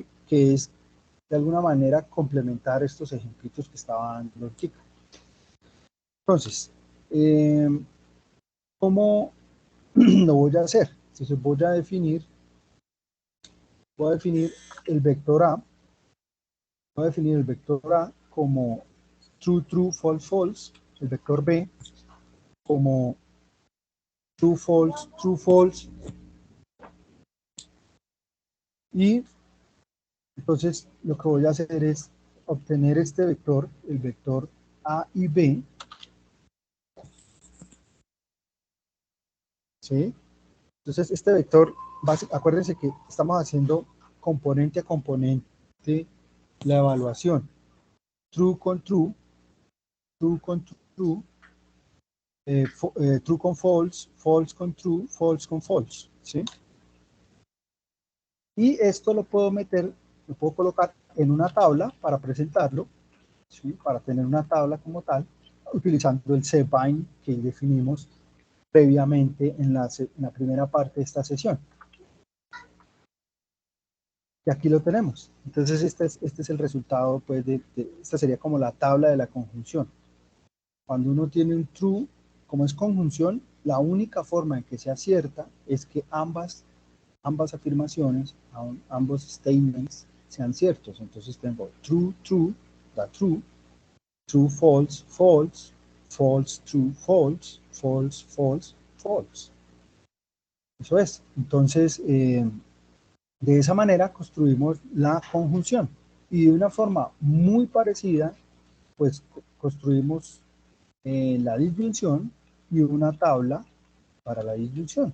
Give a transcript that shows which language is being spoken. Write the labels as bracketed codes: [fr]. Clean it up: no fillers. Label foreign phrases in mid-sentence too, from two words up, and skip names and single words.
[es] Que es de alguna manera complementar estos ejemplitos que estaba dando el chico. Entonces, ¿cómo lo voy a hacer? Entonces voy a definir el vector A, como [en] true, true, false, false, [es] el vector B como [en] true, false, true, false, [es] y entonces lo que voy a hacer es obtener este vector, el vector A y B, ¿sí? Entonces este vector, acuérdense que estamos haciendo componente a componente la evaluación, true con [en] true, true [es] con [en] true, true [es] con [en] false, false [es] con [en] true, false [es] con false, ¿sí? Y esto lo puedo colocar en una tabla para presentarlo, ¿sí? Para tener una tabla como tal, utilizando el cbind que definimos previamente en la primera parte de esta sesión. Y aquí lo tenemos. Entonces este es el resultado, pues, esta sería como la tabla de la conjunción. Cuando uno tiene un true, como es conjunción, la única forma en que sea cierta es que ambas afirmaciones, ambos statements sean ciertos. Entonces tengo [en] true, true, da true, true, false, false, false, true, false, false, false, false. [es] Eso es. Entonces, de esa manera construimos la conjunción. Y de una forma muy parecida, pues construimos la disyunción y una tabla para la disyunción.